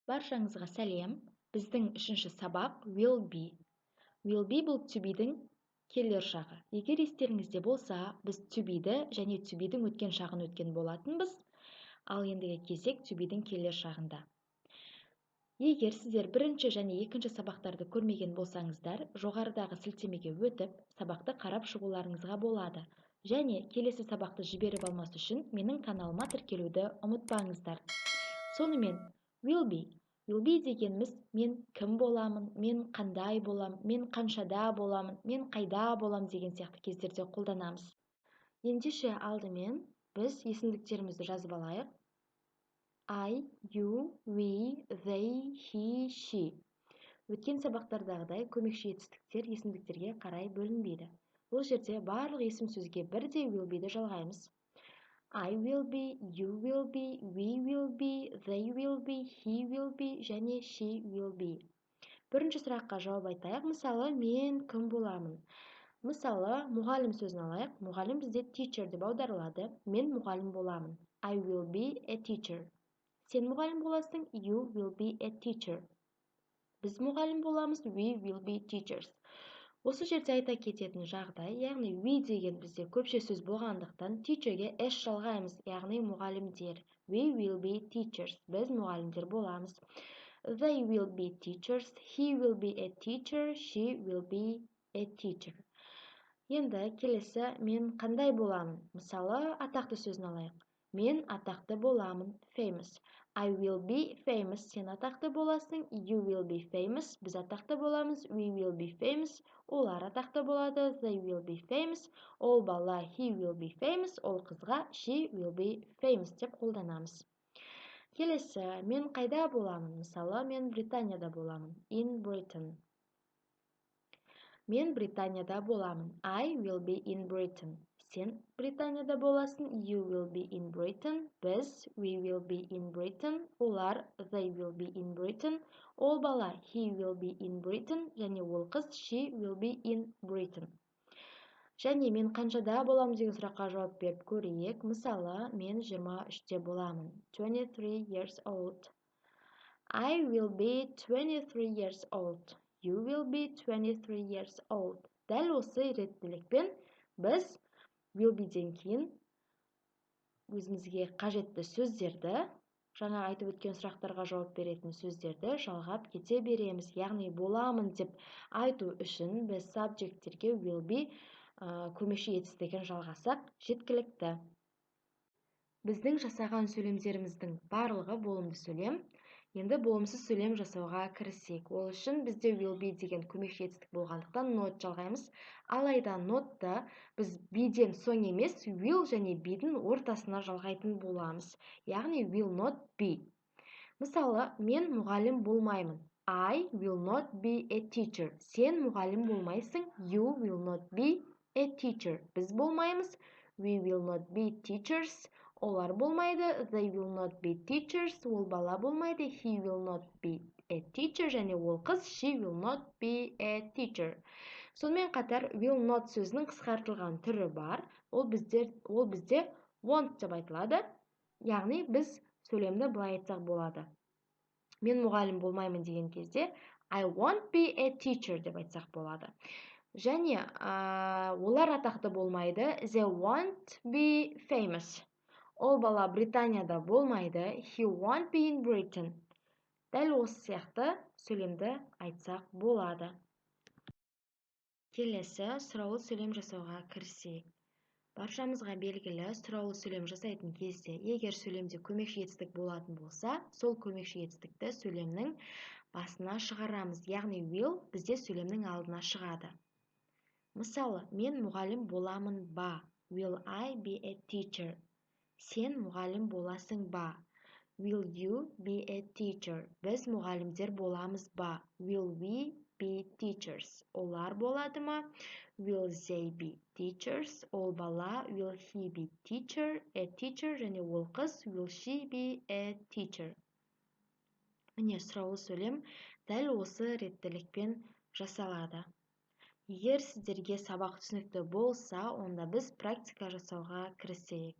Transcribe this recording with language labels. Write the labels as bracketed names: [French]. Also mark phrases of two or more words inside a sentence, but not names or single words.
[Kazakh] Баршаңызға сәлем. Біздің үшінші сабақ [English] will be. Will be [Kazakh] бұл [English] to be'дің [Kazakh] келер шағы. Егер естеріңізде болса, біз [English] to be'ді [Kazakh] және [English] to be'дің [Kazakh] өткен шағын өткен болатынбыз. Ал ендігі кезек [English] to be'дің [Kazakh] келер шағында. Егер сіздер бірінші және екінші сабақтарды көрмеген болсаңыздар, жоғарыдағы сілтемеге өтіп, сабақты қарап шығуларыңызға болады. Және келесі сабақты жіберіп алмас үшін менің каналыма тіркелуді ұмытпаңыздар. Сонымен, [English] will be. Will be [Kazakh] дегеніміз мен кім боламын, мен қандай болам, мен қаншада боламын, мен қайда болам деген сияқты кездерде қолданамыз. Ендеше алдымен біз есімдіктерімізді жазып алайық. [English] I, you, we, they, he, she. [Kazakh] Өткен сабақтардағыдай көмекші етістіктер есімдіктерге қарай бөлінбейді. Бұл жерде барлық есім сөзге бірдей [English] will be'ді [Kazakh] жалғаймыз. [English] I will be, you will be, we will be, they will be, he will be және she will be. [Kazakh] Бірінші сұраққа жауап айтайық. Мысалы, мен кім боламын? Мысалы, мұғалім сөзін алайық. Мұғалім бізде teacher деп аударылады. Мен мұғалім боламын. [English] I will be a teacher. [Kazakh] Сен мұғалім боласың. [English] You will be a teacher. [Kazakh] Біз мұғалім боламыз. [English] We will be teachers. [Kazakh] Осы жерде айта кететін жағдай, яғни we деген бізде көпше сөз болғандықтан teacherге s жалғаймыз, яғни мұғалімдер. [English] We will be teachers. [Kazakh] Біз мұғалімдер боламыз. [English] They will be teachers. He will be a teacher. She will be a teacher. [Kazakh] Енді келесі мен қандай боламын? Мысалы, атақты сөзін алайық. Мен атақты боламын. [English] Famous. I will be famous. [Kazakh] Сен атақты боласың. [English] You will be famous. [Kazakh] Біз атақты боламыз. [English] We will be famous. [Kazakh] Олар атақты болады. [English] They will be famous. [Kazakh] Ол бала [English] he will be famous. [Kazakh] Ол қызға [English] she will be famous [Kazakh] деп қолданамыз. Келесі, мен қайда боламын? Мысалы, мен Британияда боламын. [English] In Britain. [Kazakh] Мен Британияда боламын. [English] I will be in Britain. [Kazakh] Сен Британияда боласың. [English] You will be in Britain. Біз we will be in Britain. Олар they will be in Britain. [Kazakh] Ол бала [English] he will be in Britain. [Kazakh] Және ол қыз [English] she will be in Britain. [Kazakh] Және мен қаншада боламын деген сұраққа жауап беріп көрейік. Мысалы, мен 23-те боламын. [English] 23 years old. I will be 23 years old. You will be 23 years old. [Kazakh] Дәл осы реттілікпен біз [English] will be'ден [Kazakh] кейін өзімізге қажетті сөздерді, жаңа айтып өткен сұрақтарға жауап беретін сөздерді жалғап кете береміз. Яғни боламын деп айту үшін біз subjectтерге [English] will be [Kazakh] көмекші етістігін жалғасақ жеткілікті. Біздің жасаған сөйлемдеріміздің барлығы болымды сөйлем. Енді болымсыз сөйлем жасауға кірісейік. Ол үшін бізде [English] will be [Kazakh] деген көмекші етістік болғандықтан not жалғаймыз. Алайда notты біз be'ден соң емес, will және be'дің ортасына жалғайтын боламыз. [English] Яғни will not be. [Kazakh] Мысалы, мен мұғалім болмаймын. [English] I will not be a teacher. [Kazakh] Сен мұғалім болмайсың. [English] You will not be a teacher. [Kazakh] Біз болмаймыз. [English] We will not be teachers. [Kazakh] Олар болмайды. [English] They will not be teachers. [Kazakh] Ол бала болмайды. [English] He will not be a teacher. [Kazakh] Және ол қыз [English] she will not be a teacher. [Kazakh] Сонымен қатар [English] will not [Kazakh] сөзінің қысқартылған түрі бар. Ол бізде won't деп айтылады. Яғни біз сөйлемді былай айтсақ болады. Мен мұғалім болмаймын деген кезде [English] I won't be a teacher [Kazakh] деп айтсақ болады. Және олар атақты болмайды. [English] They won't be famous. [Kazakh] Ол бала Британияда болмайды. [English] He won't be in Britain. [Kazakh] Дәл осы сияқты сөйлемді айтсақ болады. Келесі сұраулы сөйлем жасауға кірісейік. Баршамызға белгілі сұраулы сөйлем жасайтын кезде, егер сөйлемде көмекші етістік болатын болса, сол көмекші етістікті сөйлемнің басына шығарамыз. Яғни will бізде сөйлемнің алдына шығады. Мысалы, мен мұғалім боламын ба? [English] Will I be a teacher? [Kazakh] Сен мұғалім боласың ба? [English] Will you be a teacher? [Kazakh] Біз мұғалімдер боламыз ба? [English] Will we be teachers? [Kazakh] Олар болады ма? [English] Will they be teachers? [Kazakh] Ол бала [English] will he be teacher? A teacher [Kazakh] және ол қыз [English] will she be a teacher? [Kazakh] Міне сұраулы сөйлем дәл осы реттілікпен жасалады. Егер сіздерге сабақ түсінікті болса, онда біз практика жасауға кірісейік.